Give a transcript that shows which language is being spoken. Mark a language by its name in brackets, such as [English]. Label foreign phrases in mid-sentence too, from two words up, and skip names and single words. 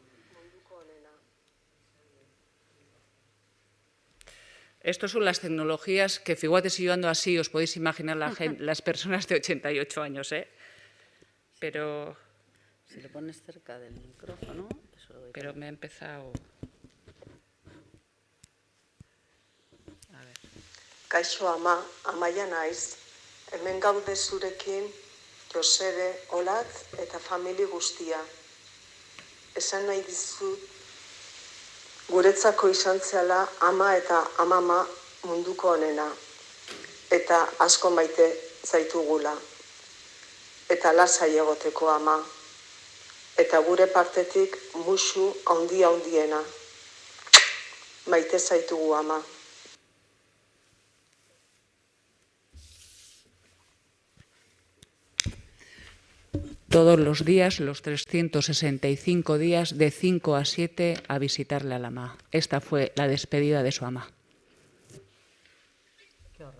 [Spanish] Estas son las tecnologías que, fíjate, si yo ando así, os podéis imaginar las personas de 88 años, Pero... Si le pones cerca del micrófono... Pero me ha empezado... A ver. [Basque] Kaixo ama, Amaia naiz. Hemen gaude zurekin, Josebe, Olatz eta famili guztia. Esan nahi dizut, guretzako izan zela ama eta amama munduko honena. Eta asko maite zaitugula. Eta lasai egoteko ama. Eta gure partetik musu handiena. Maite zaitugu ama. [Spanish] Todos los días, los 365 días, de 5 a 7, a visitarle a la ama. Esta fue la despedida de su ama. Qué horror.